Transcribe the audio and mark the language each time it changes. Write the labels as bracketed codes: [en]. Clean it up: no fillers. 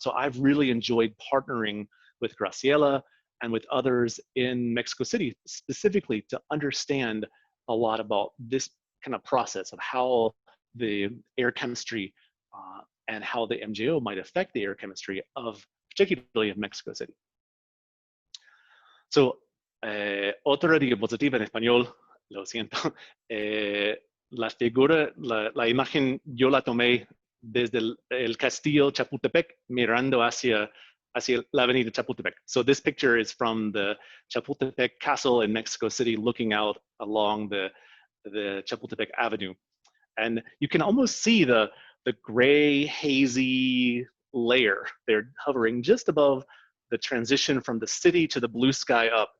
[en] So I've really enjoyed partnering with Graciela and with others in Mexico City, specifically to understand a lot about this kind of process of how the air chemistry and how the MJO might affect the air chemistry of, particularly of Mexico City. [es] So, otra diapositiva en español, lo siento. La figura, la imagen yo la tomé desde el castillo Chapultepec mirando hacia la avenida Chapultepec. [en] So this picture is from the Chapultepec Castle in Mexico City looking out along the Chapultepec Avenue. And you can almost see the gray, hazy layer. They're hovering just above the transition from the city to the blue sky up.